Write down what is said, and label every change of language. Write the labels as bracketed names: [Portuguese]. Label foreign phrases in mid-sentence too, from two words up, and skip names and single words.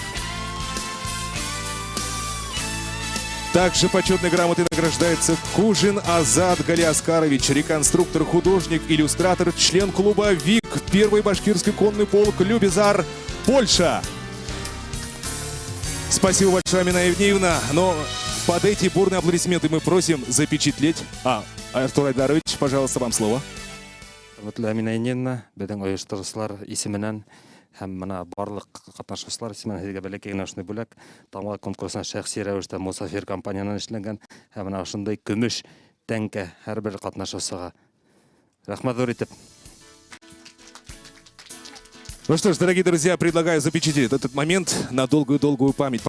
[Russian] Также почетной грамотой награждается Кужин Азат Галиаскарович, реконструктор, художник, иллюстратор, член клуба ВИК, первый башкирский конный полк Любизар, Польша. Спасибо большое, Амина Евгеньевна. Но под эти бурные аплодисменты мы просим запечатлеть. Артур Айдарович, пожалуйста, вам слово. [Bashkir] Амина Евгеньевна, беден оештырышлар исеменен һәм мына барлык катнашучылар исеменен һезгә бәләкәй генә шундый бүләк Таңга конкурсына шәхси рәвештә Мусафир компаниянан эшләнгән һәм мына шундый көмеш тәңкә һәрбер катнашучыга. Рәхмәт зур итеп. [Russian] Ну что ж, дорогие друзья, предлагаю запечатлеть этот момент на долгую-долгую память.